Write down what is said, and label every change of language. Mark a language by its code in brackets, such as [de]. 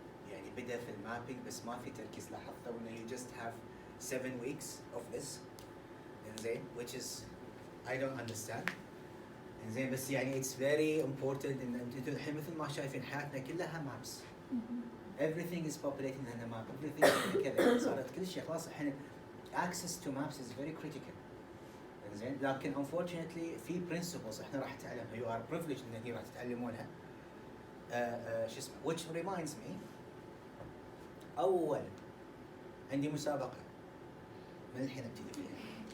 [ar] يعني بدأ في المابينج بس ما في تركيز لاحظته إنه [en] you just have 7 weeks of this. إنزين which is I don't understand. [ar] إنزين بس يعني [en] it's very important [ar] إن أنتم الحين مثل ما شايفين حياتنا كلها maps. [en] Everything is populating in a map. Everything is [ar] كذا صارت كل شيء خلاص الحين [en] access to maps is very critical. [ar] إنزين لكن unfortunately في principles إحنا راح نتعلمها [en] you are privileged [ar] إن هي راح تتعلمونها. شو اسمه [en] which reminds me [ar] أول عندي مسابقة من الحين ابتدي فيها.